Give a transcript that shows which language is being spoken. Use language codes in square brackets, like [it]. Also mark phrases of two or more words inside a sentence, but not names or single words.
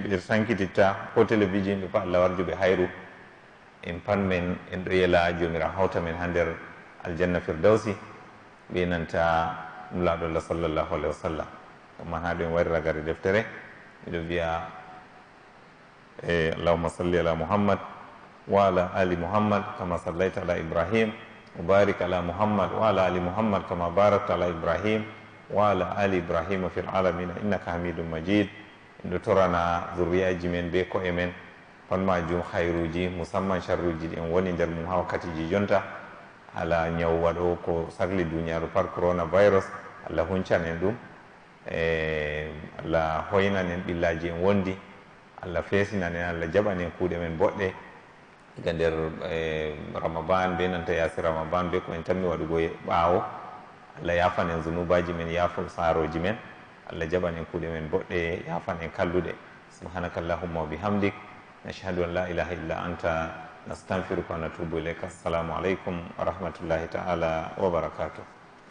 [ff] ɓe sankititta ko télévision ɓe pat allah warjuɓe hayru en pat men en ɗo yela jomirawo hawta men ha nder aljanna firdawsi ɓe nanta nulaɗo allah [ar] صلى الله عليه وسلم [ff] ɗum man ha ɗo en wari ragare deftere miɗo wiya [ar] اللهم صل على محمد وعلى آل محمد كما صليت على إبراهيم وبارك على محمد وعلى آل محمد كما باركت على إبراهيم وعلى آل إبراهيم في العالمين إنك حميد مجيد [ff] en ɗo torana zurriyaji men be ko'e men pat majum hayruji musamman sharruji ɗi en woni nder mum ha wakkatiji jonta ala ñaw waɗo ko sahli duniyaru pat coronavirus allah huncan en ɗum allah hoynan en ɓillaji en wondi allah feesinan en allah jaɓan en kuuɗe men boɗɗe diga nder ramaban be nanta yaasi ramaban be ko en tammi waɗugo ɓaawo allah yafan en zunubaji men yaafo saaroji men allah jaɓan en kuuɗe men boɗɗe yafan en kalluɗe [ar] سبحانك اللهم وبحمدك نشهد أن لا إله إلا أنت نستغفرك ونتوب إليك السلام عليكم ورحمة الله تعالى وبركاته